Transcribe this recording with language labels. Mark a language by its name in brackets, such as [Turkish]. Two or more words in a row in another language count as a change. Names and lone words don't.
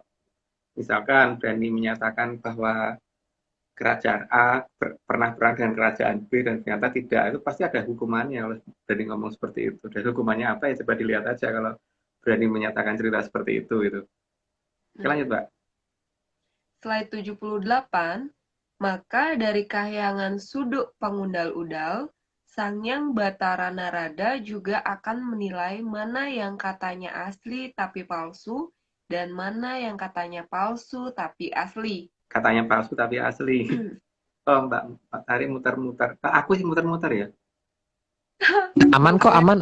[Indonesian] Misalkan berani menyatakan bahwa kerajaan A pernah perang dengan kerajaan B dan ternyata tidak, itu pasti ada hukumannya kalau berani ngomong seperti itu. Dan hukumannya apa ya coba dilihat aja kalau berani menyatakan cerita seperti itu gitu. Oke, lanjut, Mbak. Slide 78, maka dari kahyangan [Javanese] suduk pengundal-udal, [Indonesian] Sangyang Batara Narada juga akan menilai mana yang katanya asli tapi palsu, dan mana yang katanya palsu tapi asli. Katanya palsu tapi asli. Oh, Mbak Tari muter-muter. Aku sih muter-muter ya. Aman kok, aman.